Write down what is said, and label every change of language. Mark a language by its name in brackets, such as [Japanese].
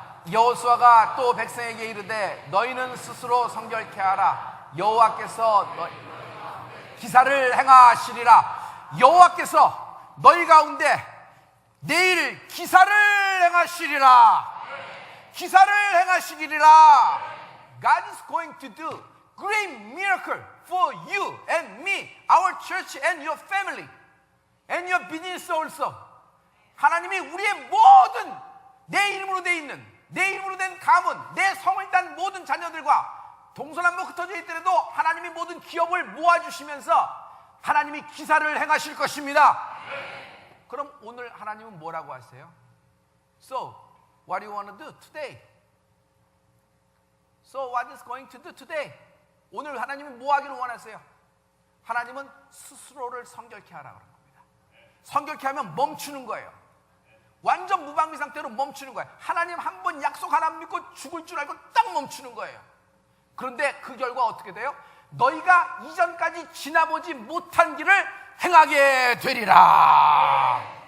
[Korean] 여호수아가 또 백성에게 이르되, 너희는 스스로 성결케 하라. 여호와께서 기사를 행하시리라. 여호와께서 너희 가운데 내일 기사를 행하시리라. 기사를 행하시리라. [English] God is going to do great miracle for you and me, our church and your family and your business also. [Korean] 하나님이 우리의 모든 내 이름으로 돼 있는, 내 이름으로 된 가문, 내 성을 딴 모든 자녀들과 동서남북 흩어져 있더라도 하나님이 모든 기업을 모아주시면서 하나님이 기사를 행하실 것입니다. 그럼 오늘 하나님은 뭐라고 하세요? [English] So, what do you want to do today? So, what is going to do today? [Korean] 오늘 하나님은 뭐 하기를 원하세요? 하나님은 스스로를 성결케 하라고 하는 겁니다. 성결케 하면 멈추는 거예요. 완전 무방비 상태로 멈추는 거예요. 하나님 한 번 약속 하나 믿고 죽을 줄 알고 딱 멈추는 거예요. 그런데 그 결과 어떻게 돼요? 너희가 이전까지 지나보지 못한 길을 행하게 되리라.